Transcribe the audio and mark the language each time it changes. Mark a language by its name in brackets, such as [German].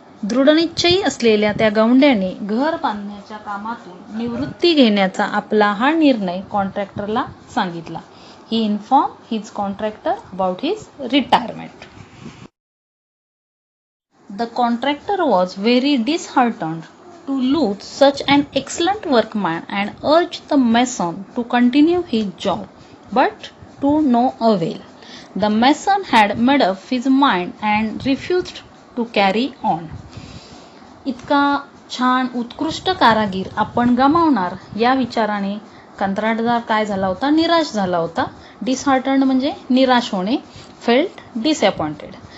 [Marathi] दृढनिश्चयी असलेल्या त्या गौंड्याने घर बांधण्याच्या कामातून निवृत्ती घेण्याचा आपला हा निर्णय कॉन्ट्रॅक्टरला सांगितला. [English] He informed his contractor about his retirement. The contractor was very disheartened to lose such an excellent workman and urged the mason to continue his job, but to no avail. The mason had made up his mind and refused to carry on. [Marathi] इतका छान उत्कृष्ट कारागीर आपण गमावणार या विचाराने कंत्राटदार काय झाला होता, निराश झाला होता. डिसहार्टन्ड म्हणजे निराश होणे, [English] Felt disappointed.